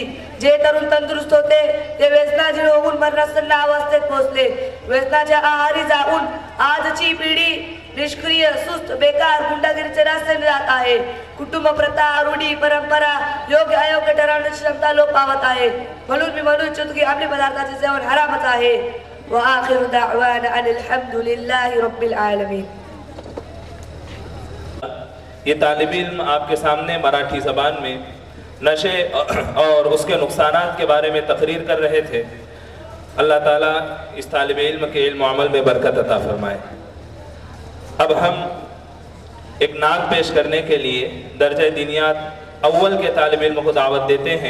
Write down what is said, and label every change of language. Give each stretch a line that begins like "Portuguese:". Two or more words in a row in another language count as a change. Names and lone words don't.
Marathi: जे तरुण तंदुरुस्त होते ते व्यसनाधीन होऊन मरणासन्न अवस्थेत पोहोचले. व्यसनाच्या आहारी जाऊन आजची पिढी निष्क्रिय, सुस्त, बेकार, गुंडागिरीचे रस्त्याने जात आहे. कुटुंब प्रथा, रूढी, परंपरा योग्य अयोग्य ठरवण्याची क्षमता लोप पावत आहे. म्हणून मी म्हणू इच्छितो की आपल्या पदार्थाचे सेवन हरामच आहे.
Arabic: وآخر دعوانا أن الحمد لله رب العالمين.
Urdu: یہ طالب علم آپ کے سامنے مراٹھی زبان میں نشے اور اس کے نقصانات کے بارے میں تقریر کر رہے تھے. اللہ تعالیٰ اس طالب علم کے علم عمل میں برکت عطا فرمائے. اب ہم ایک نعت پیش کرنے کے لیے درجہ دینیات اول کے طالب علم کو دعوت دیتے ہیں.